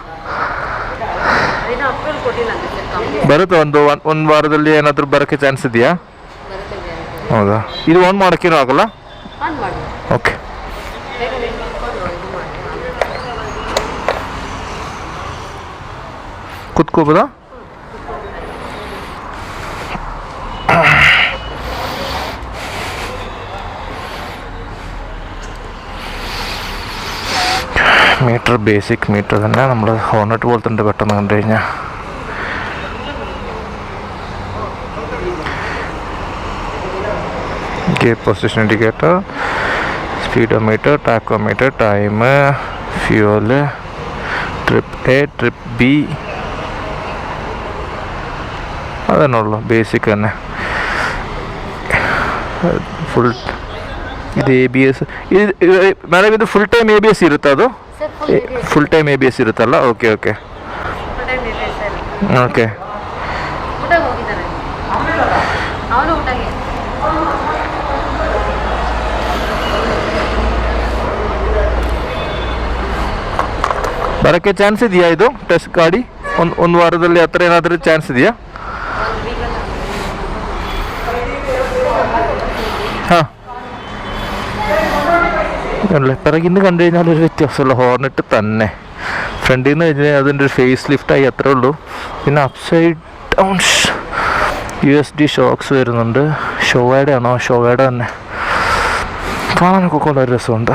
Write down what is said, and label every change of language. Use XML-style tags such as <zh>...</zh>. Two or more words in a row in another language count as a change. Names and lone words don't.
<kn>ಅದನ್ನ ಅಪ್ರೂವಲ್ ಕೊಟ್ಟಿಲ್ಲ ಅಂತ ಸರ್ ಕಂಪ್ನಿ. ಬರುತ್ತೆ, ಒಂದು ವಾರದಲ್ಲಿ ಏನಾದರೂ ಬರೋಕ್ಕೆ ಚಾನ್ಸ್ ಇದೆಯಾ? ಬರುತ್ತೆ ಗ್ಯಾರಂಟಿ. ಹೌದಾ? ಇದು ಆನ್ ಮಾಡೋಕ್ಕೇನೂ ಆಗಲ್ಲ? ಆನ್ ಮಾಡಿ. ಓಕೆ. ಬೇಗ ವೇಟ್ ಮಾಡ್ಕೊಂಡು ಇದು ಮಾಡಿ. ಕುತ್ಕೋಬೋದಾ?</kn> <ml>മീറ്റർ ബേസിക് മീറ്റർ തന്നെ, നമ്മൾ ഹോർനെറ്റ് പോലത്തെ ഉണ്ട് പെട്ടെന്ന് കണ്ടു കഴിഞ്ഞാൽ.</ml> <en>gear position indicator,</en> <ml>സ്പീഡോമീറ്റർ, ടാക്കോമീറ്റർ, ടൈം, ഫ്യൂവല്, ട്രിപ്പ് എ, ട്രിപ്പ് ബി, അതന്നെ ഉള്ളു. ബേസിക് തന്നെ.</ml> <kn>ಫುಲ್ ಇದು ABS. ಇದು ಮೇಡಮ್ ಇದು</kn> <en>full time</en> <kn>ABS ಇರುತ್ತಾ? ಅದು ಸರ್ ಫುಲ್ ಇದೆ.</kn> <en>full time</en> <kn>ABS ಇರುತ್ತಲ್ಲ? ಓಕೆ ಓಕೆ</kn> <en>full time</en> <kn>ಇದೆ ಸರ್. ಓಕೆ. ಊಟಕ್ಕೆ ಹೋಗಿದ್ದಾರೆ. ಅವನು ಊಟಕ್ಕೆ. ಬರೋಕ್ಕೆ ಚಾನ್ಸ್ ಇದೆಯಾ ಇದು</kn> <en>test gaadi?</en> <kn>ಒಂದು ವಾರದಲ್ಲಿ ಆ ಥರ ಏನಾದರೂ ಚಾನ್ಸ್ ಇದೆಯಾ? 1 week ಹಾಂ,</kn> <ml>അല്ലേ പിറകിന്ന് കണ്ടു കഴിഞ്ഞാൽ ഒരു വ്യത്യാസമുള്ള ഹോർനെറ്റ് തന്നെ. ഫ്രണ്ടിൽ നിന്ന് കഴിഞ്ഞാൽ അതിൻ്റെ ഒരു ഫേസ് ലിഫ്റ്റായി അത്രേ ഉള്ളൂ. പിന്നെ</ml> <en>upside down USD shocks</en> <ml>വരുന്നുണ്ട്. ഷോവയുടെ ആണോ? ഷോവയുടെ തന്നെ. കാണാനൊക്കെ വളരെ രസമുണ്ട്.</ml>